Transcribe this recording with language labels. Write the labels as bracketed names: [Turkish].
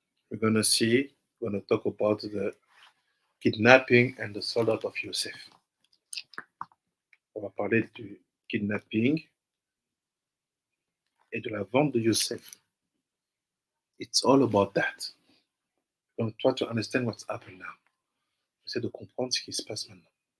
[English] We're going to talk about the kidnapping and the soldat of Yosef. [French] On va parler du kidnapping et de la vente de Yosef. [English] It's all about that. We're going to try to understand what's happening now. [French] J'essaie de comprendre ce qui se passe maintenant.